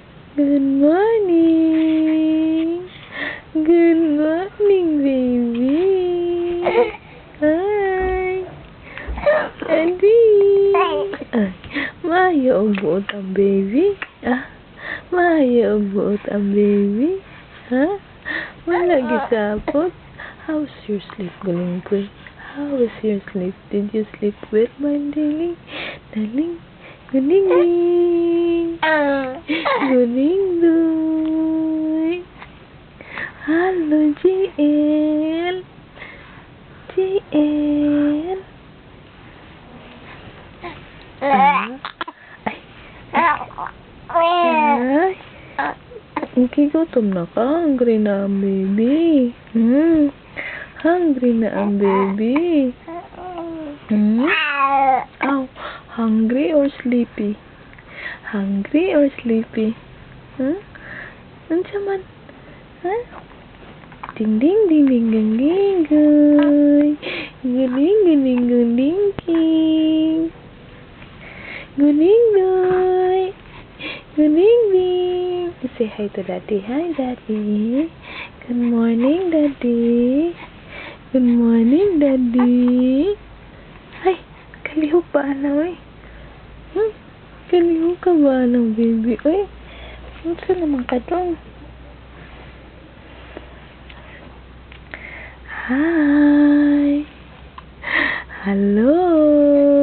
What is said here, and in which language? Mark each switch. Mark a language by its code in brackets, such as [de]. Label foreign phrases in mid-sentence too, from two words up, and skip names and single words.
[en] Good morning. Good morning, baby. Hi. Daddy. [ceb] Ay, maayo ang buot ang baby. Maayo ang buot ang baby. Wala gisapot. [en] How's your sleep, Guling Queen? How was your sleep? Did you sleep well, my darling? Darling, Guling. Guling Doy. Hello, GL. GL. Ay. [ceb] Okay, gutom na ka. Hungry na ang baby. Hungry na ang baby. [en] Oh, hungry or sleepy? Hungry or sleepy? [ceb] Ano man? Ding ding ding ding ding ding ding. Guling guling guling king. Guling doy. Guling ding. [en] Say hi to daddy. Hi, daddy. Good morning, daddy. Good morning, daddy. [ceb] Ay, kalihok ba na, oy? Kalihok ka ba ng baby, oy? Ano naman ka dong? [en] Hi. Hello.